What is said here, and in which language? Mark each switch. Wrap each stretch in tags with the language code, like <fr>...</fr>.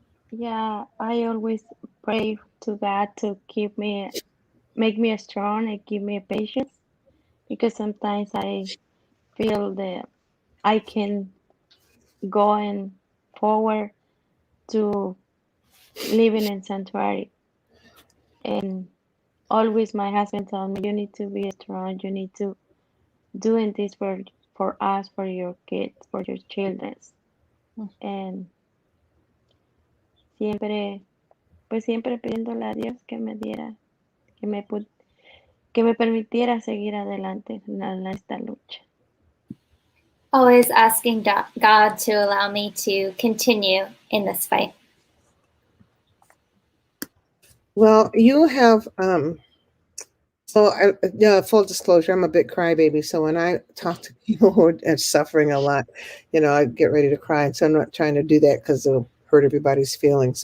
<en>Yeah, I always pray to God to make me strong and give me patience, because sometimes I feel that I can going forward to living in sanctuary. And always my husband tells me, you need to be strong, you need to doing this for us, for your kids, for your children.</en> <es>And siempre pidiéndole a Dios que me diera, que me permitiera seguir adelante en esta lucha.</es> <en>Always asking God to allow me to continue in this fight. Well, you have, full disclosure, I'm a bit crybaby. So when I talk to people who are suffering a lot, I get ready to cry. And so I'm not trying to do that because it'll hurt everybody's feelings.</en>